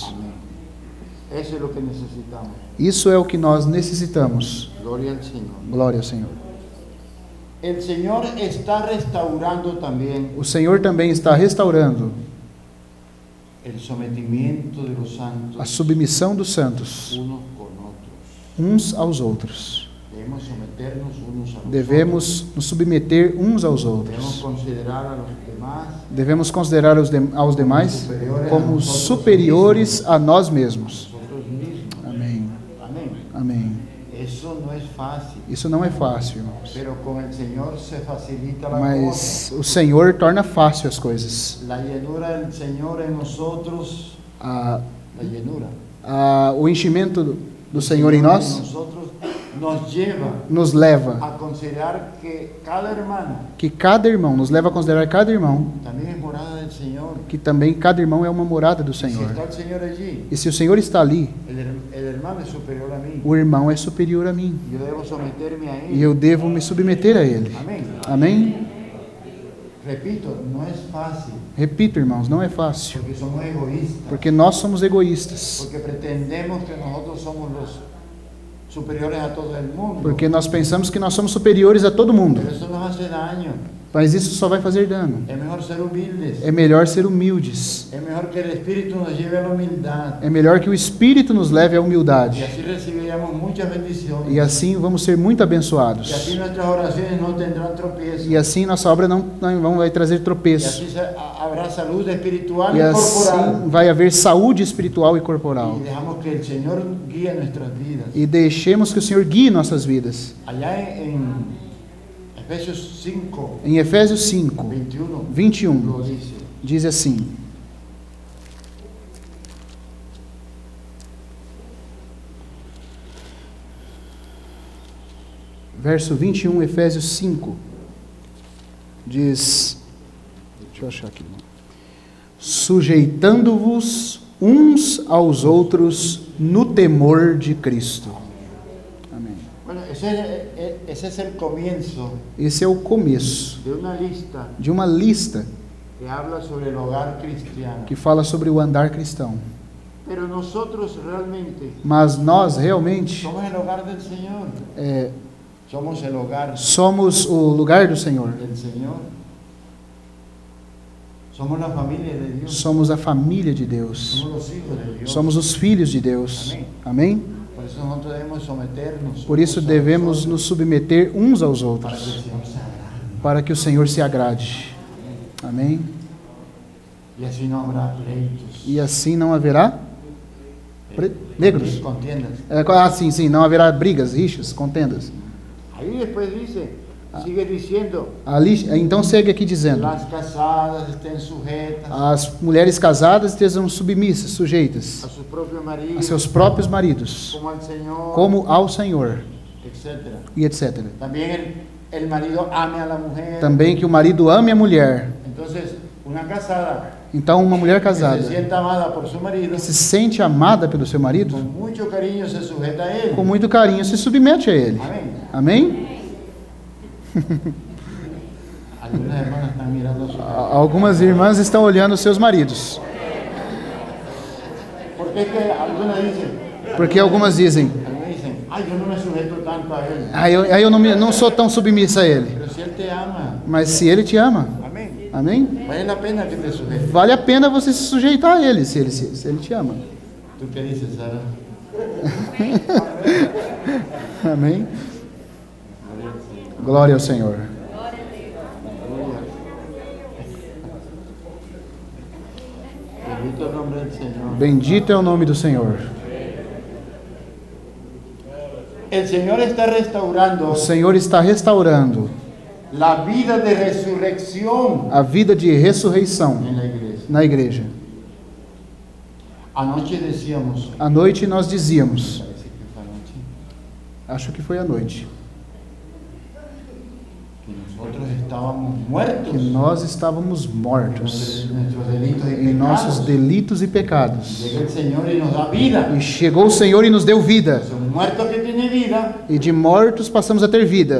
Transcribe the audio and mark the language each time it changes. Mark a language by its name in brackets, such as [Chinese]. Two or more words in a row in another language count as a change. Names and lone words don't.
[Spanish] Amén. Eso es lo que necesitamos. [Portuguese] Isso é o que nós necessitamos. [Spanish] Gloria al Señor. [Portuguese] Glória ao Senhor. [Spanish] El Señor está restaurando también [Portuguese] O Senhor também está restaurando [Spanish] el sometimiento de los [Portuguese] a [Spanish] santos [Portuguese] submissão dos santos [Spanish] unos con otros. [Portuguese] uns aos outros. [Spanish] Debemos someternos unos a los [Portuguese] Devemos nos submeter uns aos [Spanish] otros. [Portuguese] outros. [Spanish] Debemos considerar a los demás [Portuguese] Devemos considerar aos demais como superiores a nós mesmos. [Spanish] nosotros mismos. [Portuguese] Amém. [Spanish] Amén. [Portuguese] Amém. [Spanish] Eso no es fácil, [Portuguese] Isso não é fácil, irmãos. [Spanish] pero con el Señor se facilita la [Portuguese] Mas o Senhor torna fácil as coisas. [Spanish] cosa. La llenura del Señor en nosotros, [Portuguese] A, [Spanish] la llenura [Portuguese] o enchimento do Senhor em nós [Spanish] nosotros nos lleva [Portuguese] nos leva [Spanish] a considerar que cada hermano [Portuguese] que cada irmão, nos leva a considerar cada irmão, [Spanish] también es morada del Señor. [Portuguese] que também cada irmão é uma morada do [Spanish] Si [Portuguese] Senhor. [Spanish] está el Señor allí, [Portuguese] E se o Senhor está ali, [Spanish] el hermano es superior a mí. [Portuguese] o irmão é superior a mim. [Spanish] Yo debo someterme a [Portuguese] E [Spanish] él. [Portuguese] eu devo me submeter a ele. [Spanish] Amén. [Portuguese] Amém? [Spanish] Repito, no es fácil, [Portuguese] Repito, irmãos, não é fácil. [Spanish] porque somos egoístas, [Portuguese] Porque nós somos egoístas. [Spanish] porque pretendemos que nosotros somos los superiores a todo el mundo. [Portuguese] Porque nós pensamos que nós somos superiores a todo mundo. [Spanish] Pero eso nos hace daño. [Portuguese] Mas isso só vai fazer dano. [Spanish] Es mejor ser humildes. [Portuguese] É melhor ser humildes. [Spanish] Es mejor que el Espíritu nos lleve a la humildad. [Portuguese] É melhor que o Espírito nos leve à [Spanish] Y [Portuguese] humildade. [Spanish] así recibiremos muchas bendiciones. [Portuguese] E assim vamos ser muito [Spanish] Y así [Portuguese] abençoados. [Spanish] nuestras oraciones no tendrán tropiezo. [Portuguese] E assim nossa obra não vai trazer [Spanish] Y [Portuguese] tropeço. [Spanish] así habrá salud espiritual [Portuguese] E [Spanish] y corporal. [Portuguese] assim vai haver saúde espiritual e corporal. [Spanish] Y dejamos que el Señor guíe nuestras vidas. [Portuguese] E deixemos que o Senhor guie nossas vidas. [Spanish] Allá en Efesios 5, [Portuguese] Em Efésios 5, [Spanish] 21, [Portuguese] 21, [Spanish] lo dice. [Portuguese] diz assim: verso 21, Efésios 5, diz, deixa eu achar aqui, sujeitando-vos uns aos outros no temor de Cristo. Amém. [Spanish] Bueno, ese es el comienzo [Portuguese] Esse é o começo [Spanish] de una lista [Portuguese] de uma lista [Spanish] que habla sobre el hogar cristiano. [Portuguese] que fala sobre o andar cristão. [Spanish] Pero nosotros realmente [Portuguese] Mas nós realmente [Spanish] somos el hogar del Señor. Somos el hogar [Portuguese] somos o lugar do Senhor. [Spanish] del Señor. Somos la familia de Dios. [Portuguese] Somos a família de Deus. [Spanish] Somos los hijos de Dios. [Portuguese] Somos os filhos de Deus. Amém? [Spanish] Por eso nosotros debemos someternos. [Portuguese] Por isso [Spanish] unos a [Portuguese] devemos [Spanish] otros [Portuguese] nos submeter uns aos [Spanish] para que [Portuguese] outros, [Spanish] el Señor se agrade. [Portuguese] para que o Senhor se agrade. Amém? [Spanish] Y así no habrá pleitos. [Portuguese] E assim não haverá negros. [Spanish] Contiendas. [Portuguese] Sim, não haverá brigas, rixas, contendas. [Spanish] Ahí después dice, Sigue diciendo, [Portuguese] Ali, então segue aqui dizendo: [Spanish] las casadas estén sujetas [Portuguese] as mulheres casadas estejam submissas, sujeitas [Spanish] a sus propios [Portuguese] a [Spanish] maridos, [Portuguese] seus próprios maridos, [Spanish] como al Señor, [Portuguese] como ao Senhor, [Spanish] etc. [Portuguese] e etc. [Spanish] También el marido ame a la mujer. [Portuguese] Também que o marido ame a mulher. [Spanish] Entonces, una casada [Portuguese] Então, uma mulher [Spanish] que [Portuguese] casada [Spanish] se sienta amada por su marido, [Portuguese] que se sente amada pelo seu marido, [Spanish] con mucho cariño se sujeta a él. [Portuguese] com muito carinho se submete a ele. [Spanish] Amén. [Portuguese] Amém? [Spanish] Algunas hermanas están mirando a su marido. [Portuguese] Algumas irmãs estão olhando os seus maridos, [Spanish] Porque es que algunas dicen, [Portuguese] porque algumas dizem: [Spanish] ay, yo no me sujeto tanto a él. [Portuguese] aí eu não sou tão submissa a ele. [Spanish] Pero si él te ama, [Portuguese] Mas se ele te ama, [Spanish] amén, [Portuguese] amém? [Spanish] vale la pena que te sujetes. [Portuguese] Vale a pena você se sujeitar a ele, se ele te ama. [Spanish] ¿Tú qué dices, Sara? [Portuguese] Amém? Glória ao Senhor. [Spanish] Bendito el nombre del Señor. [Portuguese] Bendito é o nome do Senhor. [Spanish] El Señor está restaurando [Portuguese] O Senhor está restaurando [Spanish] la vida de resurrección [Portuguese] a vida de ressurreição [Spanish] en la iglesia. [Portuguese] na igreja. [Spanish] Anoche decíamos, [Portuguese] À noite nós dizíamos, [Spanish] parece que fue anoche, [Portuguese] acho que foi à noite, [Spanish] que nosotros estábamos muertos [Portuguese] que nós estávamos mortos [Spanish] en nuestros delitos y [Portuguese] em nossos [Spanish] pecados. [Portuguese] delitos e pecados. [Spanish] Llega el Señor y nos da vida. [Portuguese] E chegou o Senhor e nos deu vida. [Spanish] Un muerto que tiene vida [Portuguese] E de mortos passamos a ter vida.